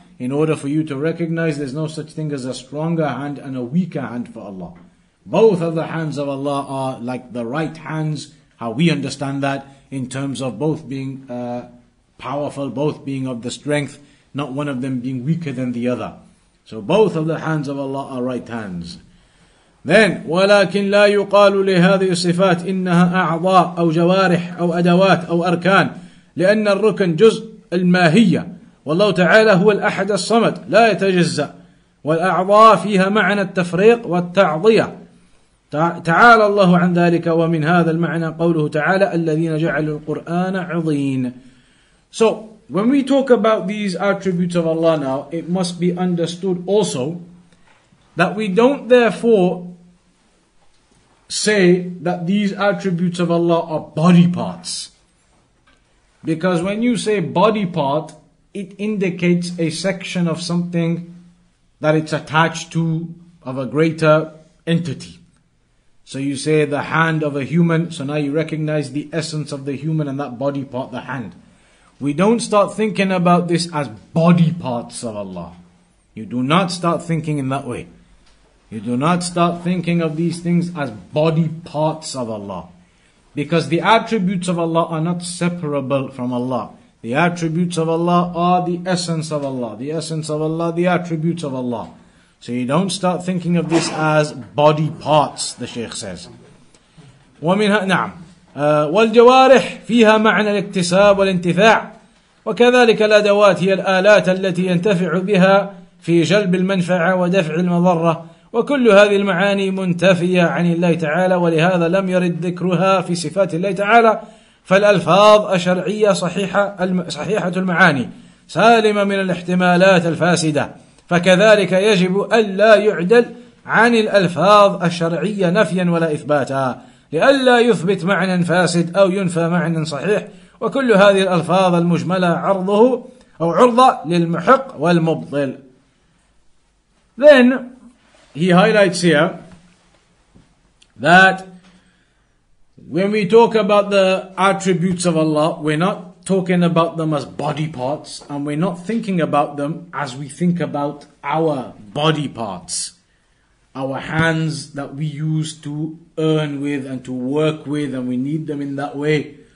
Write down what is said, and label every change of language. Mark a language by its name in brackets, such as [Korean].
[English] in order for you to recognize there's no such thing as a stronger hand and a weaker hand for Allah. Both of the hands of Allah are like the right hands, how we understand that, in terms of both being powerful, both being of the strength, not one of them being weaker than the other. So both of the hands of Allah are right hands. [Arabic] Then ولكن لا يقال لهذه الصفات إنها أعضاء أو جوارح أو أدوات أو أركان لأن الركن جزء الماهية والله تعالى هو الأحد الصمد لا يتجزأ والأعضاء فيها معنى التفريق والتعضية تعالى الله عن ذلك ومن هذا المعنى قوله تعالى الذين جعلوا القرآن عضين. [English] So when we talk about these attributes of Allah now, it must be understood also that we don't therefore say that these attributes of Allah are body parts. Because when you say body part, it indicates a section of something that it's attached to, of a greater entity. So you say the hand of a human, so now you recognize the essence of the human and that body part, the hand. We don't start thinking about this as body parts of Allah. You do not start thinking in that way. You do not start thinking of these things as body parts of Allah. Because the attributes of Allah are not separable from Allah. The attributes of Allah are the essence of Allah. The essence of Allah, the attributes of Allah. So you don't start thinking of this as body parts, the Shaykh says. [Arabic] ومنها نعم والجوارح فيها معنى الاكتساب والانتفاع وكذلك الأدوات هي الآلات التي ينتفع بها في جلب المنفعة ودفع المضرة وكل هذه المعاني منتفية عن الله تعالى ولهذا لم يرد ذكرها في صفات الله تعالى فالألفاظ الشرعية صحيحة المعاني سالمة من الاحتمالات الفاسدة فكذلك يجب ألا يعدل عن الألفاظ الشرعية نفيا ولا إثباتا لئلا يثبت معنى فاسد أو ينفى معنى صحيح وكل هذه الألفاظ المجملة عرضة للمحق والمبطل. [English] Then he highlights here that when we talk about the attributes of Allah, we're not talking about them as body parts, and we're not thinking about them as we think about our body parts, our hands that we use to earn with and to work with, and we need them in that way.